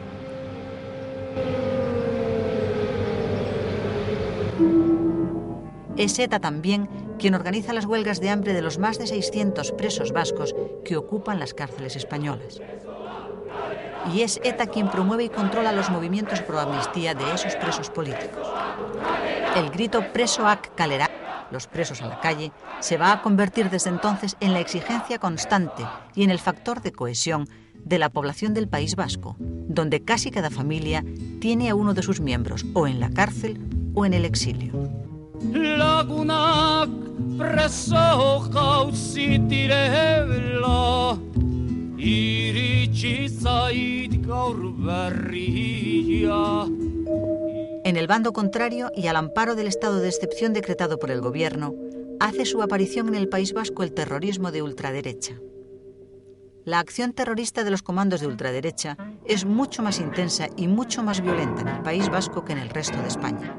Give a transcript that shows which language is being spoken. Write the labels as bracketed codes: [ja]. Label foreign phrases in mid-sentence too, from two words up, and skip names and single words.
[es] Es ETA también quien organiza las huelgas de hambre de los más de 600 presos vascos que ocupan las cárceles españolas. y es ETA quien promueve y controla los movimientos pro amnistía de esos presos políticos. El grito [eu] presoak kalera, [es] los presos a la calle, se va a convertir desde entonces en la exigencia constante y en el factor de cohesión de la población del País Vasco, donde casi cada familia tiene a uno de sus miembros o en la cárcel o en el exilio. [eu] Lagunak preso jauzitirela, iritsi zait gaur berria. [es] En el bando contrario y al amparo del estado de excepción decretado por el gobierno, hace su aparición en el País Vasco el terrorismo de ultraderecha. La acción terrorista de los comandos de ultraderecha es mucho más intensa y mucho más violenta en el País Vasco que en el resto de España.